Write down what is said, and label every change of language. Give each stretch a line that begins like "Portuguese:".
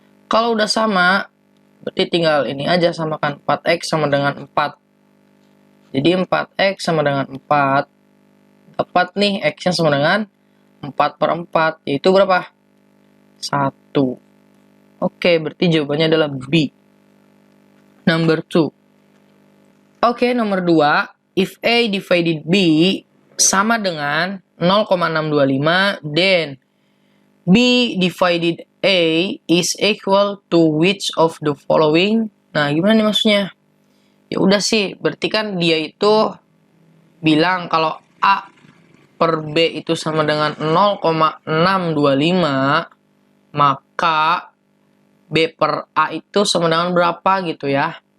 Indonesian: Kalau udah sama, berarti tinggal ini aja, samakan 4x sama dengan 4. Jadi 4x sama dengan 4. Dapat nih, x-nya sama dengan 4/4, yaitu berapa? 1. Oke, berarti jawabannya adalah B.
English: Number 2.
Indonesian: Oke, nomor 2.
English: If A divided B
Indonesian: sama dengan
English: 0,625, then B divided A is equal to which of the following?
Indonesian: Nah, gimana nih maksudnya? Ya udah sih, berarti kan dia itu bilang kalau A per B itu sama dengan 0,625, maka B per A itu sama dengan berapa gitu ya.